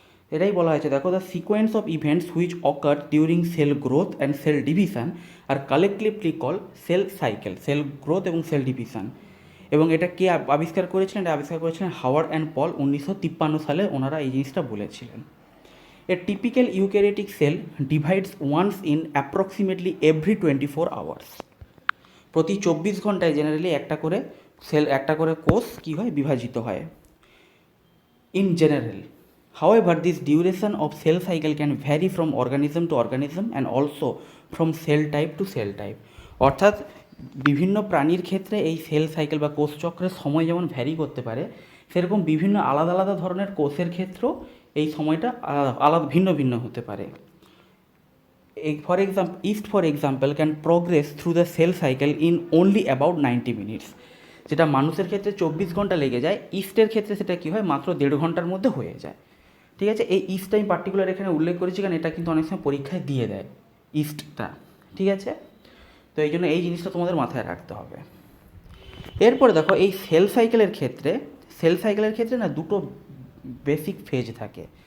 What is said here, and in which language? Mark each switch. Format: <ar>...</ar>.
<bn>এটাই বলা হয়েছে, দেখো,</bn> <en>The sequence of events which occur during cell growth and cell division are collectively call cell cycle.</en> <bn>Cell growth এবং cell division. এবং এটা কে আবিষ্কার করেছিলেন? এটা আবিষ্কার করেছিলেন হাওয়ার্ড অ্যান্ড পল, 1953 সালে ওনারা এই জিনিসটা বলেছিলেন।</bn> <en>A typical eukaryotic cell divides once in approximately every 24 hours.</en> <bn>প্রতি 24 ঘন্টায় জেনারেলি একটা করে কোষ কী হয়? বিভাজিত হয় in general.</bn> <en>However, this duration of cell cycle can vary from organism to organism and also from cell type to cell type.</en> <bn>অর্থাৎ বিভিন্ন প্রাণীর ক্ষেত্রে এই সেল সাইকেল বা কোষ চক্রের সময় যেমন ভ্যারি করতে পারে, সেরকম বিভিন্ন আলাদা আলাদা ধরনের কোষের ক্ষেত্রেও এই সময়টা আলাদা ভিন্ন ভিন্ন হতে পারে।</bn> <en>For example can progress through the cell cycle in only about 90 minutes.</en> <bn>যেটা মানুষের ক্ষেত্রে 24 ঘন্টা লেগে যায়, ইস্টের ক্ষেত্রে সেটা কী হয়? মাত্র 1.5 ঘন্টার মধ্যে হয়ে যায়। ঠিক আছে, এই ইস্টটা আমি পার্টিকুলার এখানে উল্লেখ করেছি, কারণ এটা কিন্তু অনেক সময় পরীক্ষায় দিয়ে দেয় ইস্টটা। ঠিক আছে, তো এই জন্য এই জিনিসটা তোমাদের মাথায় রাখতে হবে। এরপরে দেখো, এই সেল সাইকেলের ক্ষেত্রে না দুটো বেসিক ফেজ থাকে।</bn>